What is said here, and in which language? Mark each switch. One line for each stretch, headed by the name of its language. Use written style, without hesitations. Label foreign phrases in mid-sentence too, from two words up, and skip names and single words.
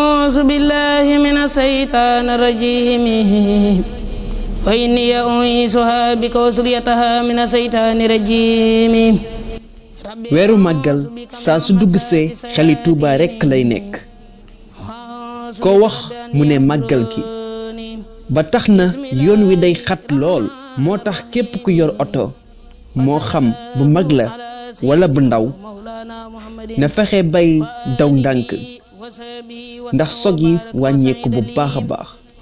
Arabic: أعوذ بالله من الشيطان الرجيم وإني أعيذها بك وذريتها من الشيطان الرجيم.
Wolof: weeru màggal saa su duggsee xeli Tuuba rekk lay nekk koo wax mu ne màggal gi ba tax na yoon wi day xat lool moo tax képp ku yor oto moo xam bu mag la walla bu ndaw na fexe bay daw ndànk ndax sog yi wàññeeku bu baax a baax